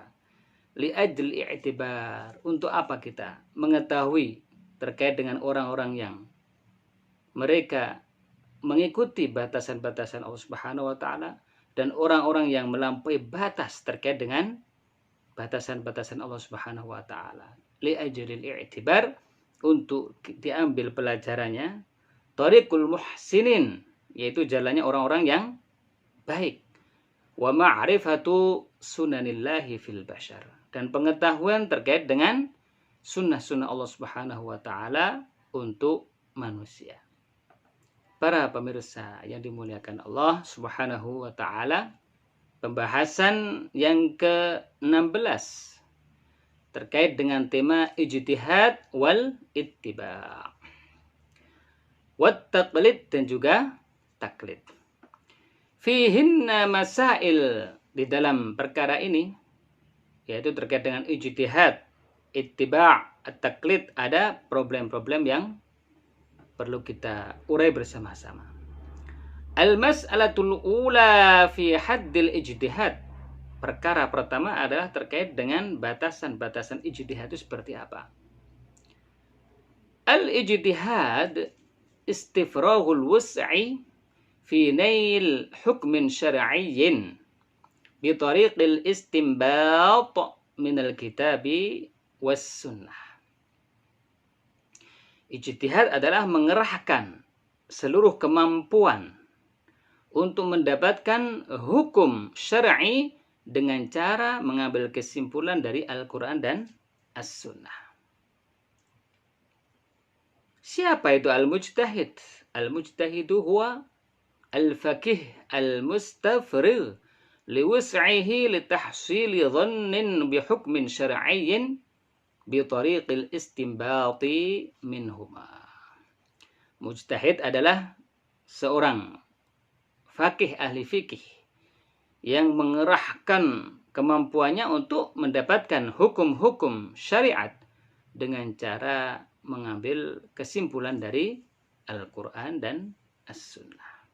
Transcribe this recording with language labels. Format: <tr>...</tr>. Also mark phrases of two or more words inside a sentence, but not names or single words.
<ar>لأجل الاعتبار,</ar> <id>untuk apa kita mengetahui terkait dengan orang-orang yang mereka mengikuti batasan-batasan Allah</id> <ar>سبحانه وتعالى</ar> <id>dan orang-orang yang melampaui batas terkait dengan batasan-batasan Allah</id> <ar>سبحانه وتعالى. لأجل الاعتبار,</ar> <id>untuk diambil pelajarannya.</id> <ar>طريق المحسنين,</ar> <id>yaitu jalannya orang-orang yang baik.</id> <ar>ومعرفة سنن الله في البشر,</ar> <id>dan pengetahuan terkait dengan sunnah-sunnah Allah</id> <ar>سبحانه وتعالى</ar> <id>untuk manusia. Para pemirsa yang dimuliakan Allah</id> <ar>سبحانه وتعالى,</ar> <id>pembahasan yang ke-16 terkait dengan tema</id> <ar>الاجتهاد والاتباع'. والتقليد,</ar> <id>dan juga taklid.</id> <ar>فيهن مسائل,</ar> <id>di dalam perkara ini, yaitu terkait dengan ijtihad, ittiba', at-taklid, ada problem-problem yang perlu kita urai bersama-sama.</id> <ar>المسألة الأولى في حد الاجتهاد.</ar> <id>Perkara pertama adalah terkait dengan batasan-batasan ijtihad itu seperti apa.</id> <ar>الاجتهاد استفراغ الوسع في نيل حكم شرعي بطريق الاستنباط من الكتاب والسنة.</ar> <id>Ijtihad adalah mengerahkan seluruh kemampuan untuk mendapatkan hukum syar'i dengan cara mengambil kesimpulan dari Al-Quran dan As-Sunnah. Siapa itu al-mujtahid?</id> <ar>المجتهد هو الفقيه المستفرغ لوسعه لتحصيل ظن بحكم شرعي بطريق الاستنباط منهما.</ar> <id>Mujtahid adalah seorang faqih, ahli fikih, yang mengerahkan kemampuannya untuk mendapatkan hukum-hukum syariat dengan cara mengambil kesimpulan dari Al-Quran dan As-Sunnah.</id>